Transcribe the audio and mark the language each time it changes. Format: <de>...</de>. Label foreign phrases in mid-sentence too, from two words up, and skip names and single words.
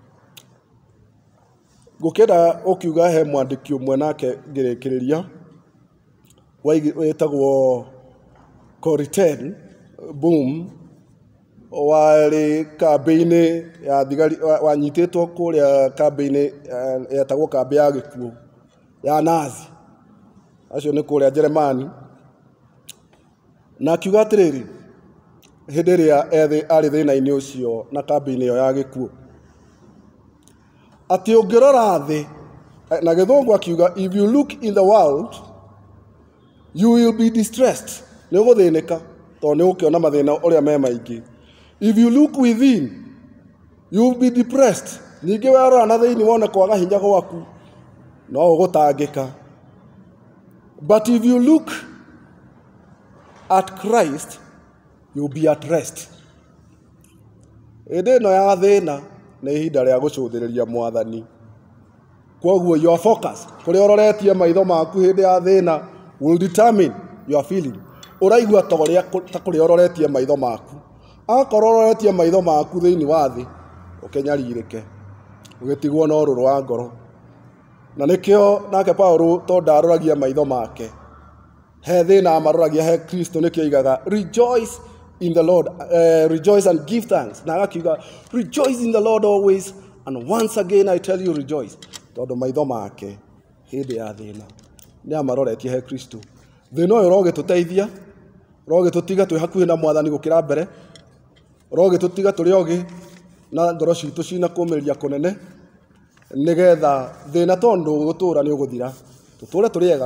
<ki>ngũkĩenda ũkiuga he mwandĩki ũmwe nake ngĩrĩkĩrĩria wĩtagwo Corrie Boom warĩ kambĩ-inĩ ya thigari wanyitĩtwo kũrĩa kambĩ-inĩ yetagwo kambĩ ya gĩkuũ ya Nazi acio nĩ kũrĩa Jeremani na akiuga atĩrĩrĩ hĩndĩ ĩrĩa arĩ thĩna-inĩ ũcio na kambĩ-inĩ ĩyo ya gĩkuũ atĩ ũngĩrora thĩ na gĩthũngũ akiuga</ki> <en>if you look in the world you will be distressed</en> <ki>nĩ ũgũthĩnĩka tondũ nĩ ũkĩona mathĩna ũrĩa me maingĩ</ki> <en>if you look within you will be depressed</en> <ki>ningĩ warora na thĩinĩ wone kwaga hinya gwaku no ũgũtangĩka</ki> <en>but if you look at Christ you will be at rest</en> <ki>hĩndĩ ĩno ya thĩna nĩ ihinda rĩa gũcũthĩrĩria Mwathani koguo</ki> <en>your focus</en> <ki>kũrĩa ũroretie maitho maku hĩndĩ ya thĩna</ki> <en>will determine your feeling.</en> <ki>Uraigua ta kuria uroretie maitho maku. Akorwo uroretie maitho maku thiini wa thi, ukenyaririke. Ugitigwo na ururu wa ngoro. Na nikio nake Paulo to ndaroragia maitho make. He thina amaroragia he Kristo nikio igaga</ki> <en>rejoice in the Lord, rejoice and give thanks.</en> <ki>Na akiuga</ki> <en>rejoice in the Lord always, and once again I tell you rejoice.</en> <ki>Tondu maitho make hindi ya thina ni amaroretie he Kristo. Thina uyu urogituteithia, urogitutiga twi hakuhi na mwathani gukira mbere, urogitutiga turi ogi na ngoro citu cina kumiria kunene, nigetha thina tondu gutura ni uguthira tuture turiega.</ki>